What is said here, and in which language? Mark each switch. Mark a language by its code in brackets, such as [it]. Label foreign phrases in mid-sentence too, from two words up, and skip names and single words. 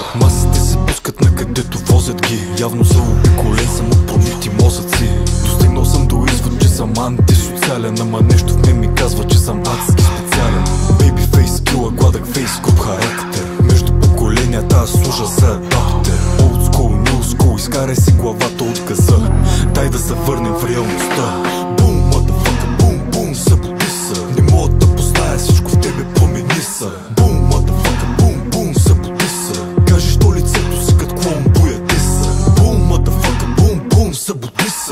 [bg] Масите се пускат на където возят ги, явно са обиколен съм от промити мозъци. Достигнал съм до извод, че съм антисоциален, ама нещо в мен ми казва, че съм адски специален. [en] baby face, [bg] кила, гладък фейс, груб характер. Между поколенията аз служа за адаптер. [en] Old school, new school, [bg] изкарай си главата от газа. Дай да се върнем в реалността. Бум, motherfucker, бум, бум, събуди се. Не мога да позная всичко в тебе, промени се. Бум, motherfucker, бум, бум, събуди се. Кажеш то лицето си като клон, бояди се. Бум, motherfucker, бум, бум, събуди се.